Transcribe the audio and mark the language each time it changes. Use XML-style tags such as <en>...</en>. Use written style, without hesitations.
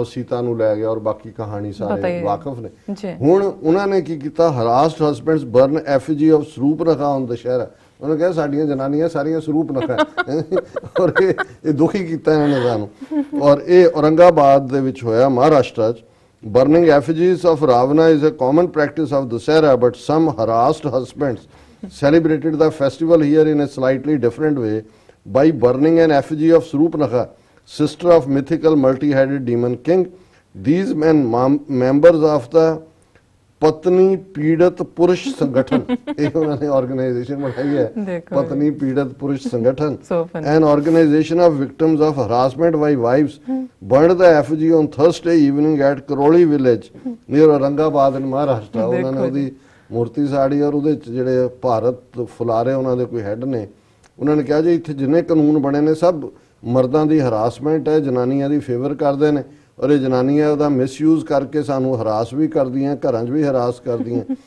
<pa>ਉਹ ਸੀਤਾ ਨੂੰ ਲੈ ਗਿਆ ਔਰ ਬਾਕੀ ਕਹਾਣੀ ਸਾਰੇ ਵਾਕਿਫ ਨੇ। ਹੁਣ ਉਹਨਾਂ ਨੇ ਕੀ ਕੀਤਾ,</pa> <en>Harassed husbands burn effigy of Surupnakha on Dussehra.</en> <pa>ਉਹਨੇ ਕਿਹਾ ਸਾਡੀਆਂ ਜਨਾਨੀਆਂ ਸਾਰੀਆਂ ਸਰੂਪਨਖਾ, ਔਰ ਇਹ ਦੁਖੀ ਕੀਤਾ ਇਹਨਾਂ ਨੇ ਸਾਨੂੰ। ਔਰ ਇਹ ਔਰੰਗਾਬਾਦ ਦੇ ਵਿੱਚ ਹੋਇਆ, ਮਹਾਰਾਸ਼ਟਰ 'ਚ।</pa> <en>Burning effigies of Ravana is a common practice of Dussehra, but some harassed husbands celebrated the festival here in a slightly different way by burning an effigy of Surupnakha, sister of mythical multi-headed demon king, these men members of the ਪਤਨੀ ਪੀੜਤ ਪੁਰਸ਼ ਸੰਗਠਨ,</en> <pa>ਇਹ ਉਹਨਾਂ ਨੇ organisation ਬਣਾਈ ਹੈ,</pa> <en>ਪਤਨੀ ਪੀੜਤ ਪੁਰਸ਼ ਸੰਗਠਨ, an organization of victims of harassment by wives, burned the effigy on Thursday evening at Karoli village near Aurangabad in Maharashtra।</en> <pa>ਉਹਨਾਂ ਨੇ ਉਹਦੀ ਮੂਰਤੀ ਸਾੜੀ ਔਰ ਉਹਦੇ ਚ ਜਿਹੜੇ ਭਾਰਤ ਫੁਲਾਰੇ ਉਹਨਾਂ ਦੇ ਕੋਈ ਹੈਡ ਨੇ, ਉਹਨਾਂ ਨੇ ਕਿਹਾ ਜੀ ਇੱਥੇ ਜਿੰਨੇ ਕਾਨੂੰਨ ਬਣੇ ਨੇ ਸਭ ਮਰਦਾਂ ਦੀ ਹਰਾਸਮੈਂਟ ਹੈ, ਜਨਾਨੀਆਂ ਦੀ ਫੇਵਰ ਕਰਦੇ ਨੇ ਔਰ ਇਹ ਜਨਾਨੀਆਂ ਉਹਦਾ ਮਿਸਯੂਜ਼ ਕਰਕੇ ਸਾਨੂੰ ਹਰਾਸ ਵੀ ਕਰਦੀਆਂ, ਘਰਾਂ 'ਚ ਵੀ ਹਰਾਸ ਕਰਦੀਆਂ।</pa>